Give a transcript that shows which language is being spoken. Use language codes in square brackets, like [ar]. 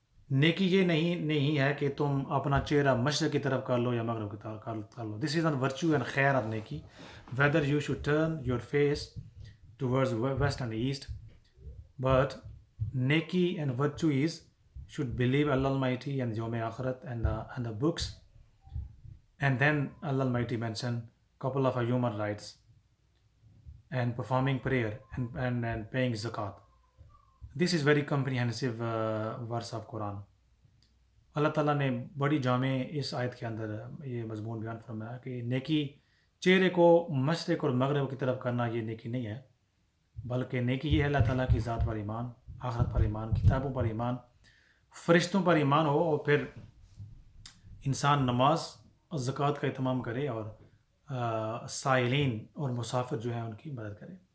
[ur] نیکی یہ نہیں ہے کہ تم اپنا چہرہ مشرق کی طرف کر لو یا مغرب کی طرف کر لو. [en] This is not virtue and خیر of نیکی. Whether you should turn your face towards west and east, but نیکی and virtue is should believe Allah Almighty and Yawm Akhirat and the books, and then Allah Almighty mentioned couple of human rights and performing prayer and paying zakat. This is very comprehensive verse of Quran. [ur] اللہ تعالیٰ نے بڑی جامع اس آیت کے اندر یہ مضمون بیان فرمایا کہ نیکی چہرے کو مشرق اور مغرب کی طرف کرنا یہ نیکی نہیں ہے، بلکہ نیکی یہ ہے اللہ تعالیٰ کی ذات پر ایمان، آخرت پر ایمان، کتابوں پر ایمان، فرشتوں پر ایمان ہو، اور پھر انسان نماز اور زکوٰۃ کا اہتمام کرے اور سائلین اور مسافر جو ہیں ان کی مدد کرے.